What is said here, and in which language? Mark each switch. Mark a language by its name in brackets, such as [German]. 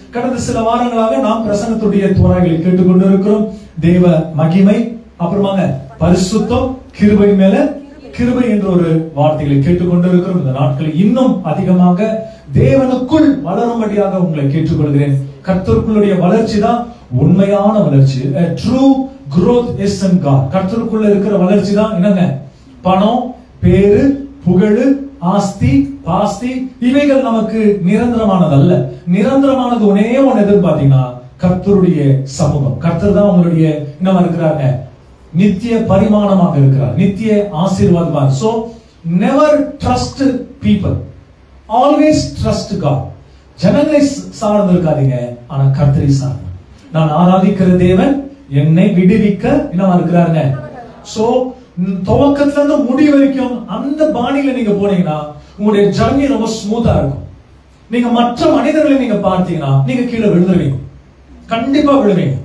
[Tamil] கடந்த சில வாரங்களாக நாம் பிரசங்கத்துடைய தோராய்களை கேட்டுக்கொண்டு இருக்கிறோம். தேவ மகிமை, அப்புறமாங்க பரிசுத்தம், கிருபை மேல கிருபை என்ற ஒரு வார்த்தைகளை கேட்டுக்கொண்டு இருக்கிறோம். இந்த நாட்களில் இன்னும் அதிகமாக தேவனுக்குள் வளரும்படியாக உங்களை கேட்டுக்கொள்கிறேன். கர்த்தருக்குள்ளுடைய வளர்ச்சி தான் உண்மையான வளர்ச்சி. [English] True growth is in God. [Tamil] கர்த்தருக்குள்ள இருக்கிற வளர்ச்சி தான் என்னங்க? பணம், பேரு, புகழ், ஆஸ்தி, பாஸ்தி இவைகள் நமக்கு நிரந்தரமானது அல்ல. நிரந்தரமானது ஒன்னே ஒன்னு எதிர்பார்த்தீங்கன்னா கர்த்தருடைய சமூகம். கர்த்தர் தான் உங்களுடைய என்னவா இருக்கிறாங்க? நித்திய பரிமாணமாக இருக்கிறார், நித்திய ஆசீர்வாதமாக. [English] So never trust people, always trust God. [Tamil] ஜனங்களை சார்ந்து இருக்காதீங்க, ஆனா கர்த்தரை சார்ந்து. நான் ஆராதிக்கிற தேவன் என்னை விடுவிக்க என்னவா இருக்கிறாருங்க. சோ துவக்கத்துல இருந்து முடி வரைக்கும் அந்த பாணியில நீங்க போனீங்கன்னா உங்களுடைய ஜர்னி ரொம்ப ஸ்மூத்தா இருக்கும். நீங்க மற்ற மனிதர்களை நீங்க பார்த்தீங்கன்னா நீங்க கீழே விழுந்துருவீங்க, கண்டிப்பா விழுவீங்க.